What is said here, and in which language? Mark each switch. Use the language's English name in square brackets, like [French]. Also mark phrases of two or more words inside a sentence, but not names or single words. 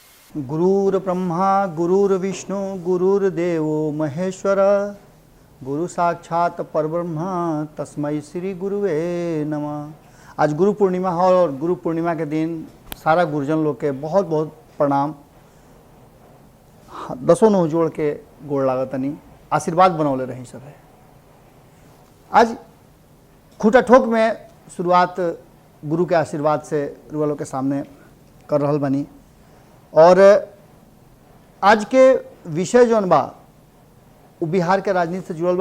[Sanskrit] गुरुर्ब्रह्मा गुरुर्विष्णु गुरुर्देवो महेश्वर गुरु साक्षात परब्रह्म तस्मै श्री गुरुवे नमः। [Bhojpuri] आज गुरु पूर्णिमा है और गुरु पूर्णिमा के दिन सारा गुरुजन लोग के बहुत बहुत प्रणाम। दसों नौ जोड़ के गोड़ लागतनी आशीर्वाद बनौले रही सब है। आज खूटा ठोक में शुरुआत गुरु के आशीर्वाद से रुआ के सामने कर रहल बनी और आज के विषय जौन बा वो बिहार के राजनीति से जुड़ल बा।